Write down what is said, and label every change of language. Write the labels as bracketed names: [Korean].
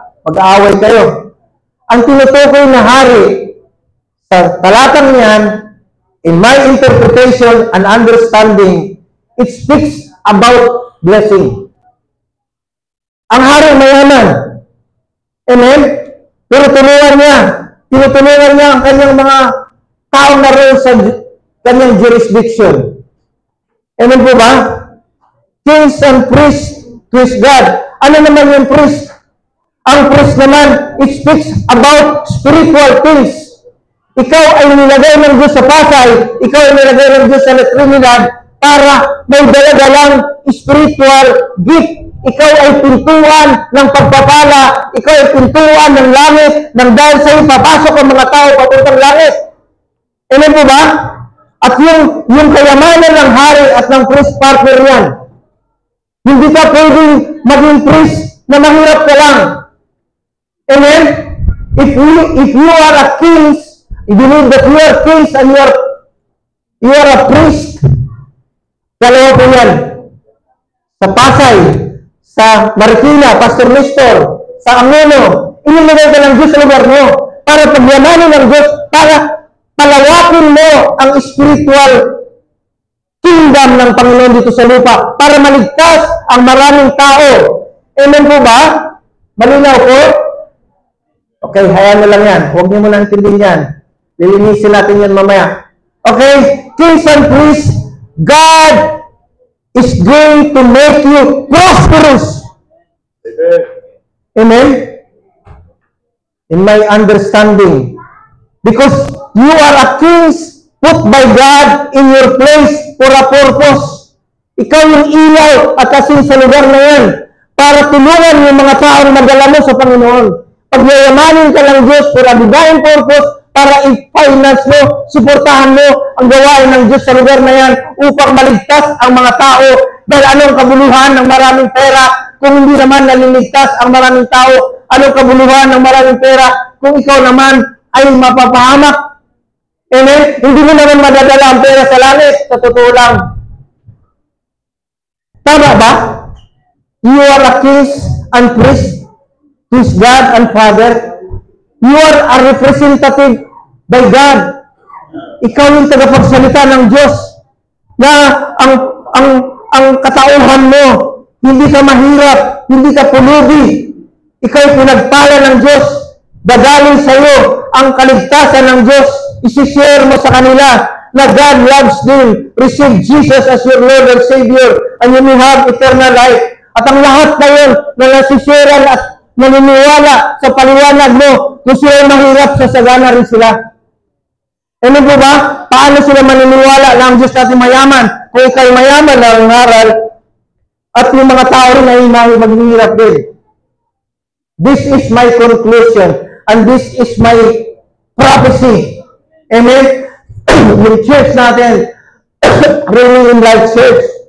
[Filipino] Mag-aaway kayo. Ang tinutukoy na hari sa talatang niyan, [English] in my interpretation and understanding, it speaks about blessing. [Filipino] Ang hari mayaman. Amen? Pero tulungan niya, tinutulungan niya ang kanyang mga taong naroon sa kanyang jurisdiction. Amen po ba? [English] Kings and priests to his God. [Filipino] Ano naman yung priest? Ang priest naman, [English] it speaks about spiritual things. [Filipino] Ikaw ay nilagay ng Diyos sa Pasay, ikaw ay nilagay ng Diyos sa Trinidad para may dala-dalang spiritual gift. Ikaw ay pintuan ng pagpapala, ikaw ay pintuan ng langit, nang dahil sa iyo papasok ang mga tao papuntang langit. Amen po ba? At yung kayamanan ng hari at ng priest partner yan. Hindi ka pwedeng maging priest na mahirap ka lang. Amen? [English] If you are a king, if you believe that you are kings and you are a priest, [Filipino] dalawa po yan. Sa Pasay, sa Marikina, Pastor Nestor, sa Angono, inilagay ka ng Diyos sa lugar mo para pagyamanin ng Diyos, para palawakin mo ang spiritual kingdom ng Panginoon dito sa lupa, para maligtas ang maraming tao. Amen po ba? Malinaw po? Okay, hayaan mo lang yan. Huwag niyo mo lang intindihin yan. Lilinisin natin yan mamaya. [English] Okay, kings and priests, God is going to make you prosperous. Amen? In my understanding. Because you are a king put by God in your place for a purpose. [Filipino] Ikaw yung ilaw at asin sa lugar na yan para tulungan yung mga taong magdala mo sa Panginoon. Pagyayamanin ka ng Diyos [English] for a divine purpose [Filipino] para i-finance mo, suportahan mo ang gawain ng Diyos sa lugar na yan upang maligtas ang mga tao. Dahil anong kabuluhan ng maraming pera kung hindi naman naliligtas ang maraming tao? Anong kabuluhan ng maraming pera kung ikaw naman ay mapapahamak? Amen? Hindi mo naman madadala ang pera sa langit. Sa totoo lang. Tama ba? [English] You are a king and priest to his God and Father. You are a representative by God. [Filipino] Ikaw yung tagapagsalita ng Diyos na ang katauhan mo, hindi ka mahirap, hindi ka pulubi. Ikaw yung pinagpala ng Diyos. Dadaling sa iyo ang kaligtasan ng Diyos. Isishare mo sa kanila na [English] God loves them. Receive Jesus as your Lord and Savior and you may have eternal life. [Filipino] At ang lahat na yun na nasisharean at naniniwala sa paliwanag mo, kung sila mahirap, sasagana rin sila. Ano po ba? Paano sila maniniwala na ang Diyos natin mayaman? Kung ikay mayaman na ang aral, at yung mga tao rin ay maghihirap din. [English] This is my conclusion, and this is my prophecy. Amen? [Filipino] Yung church natin, Renewing Life Church.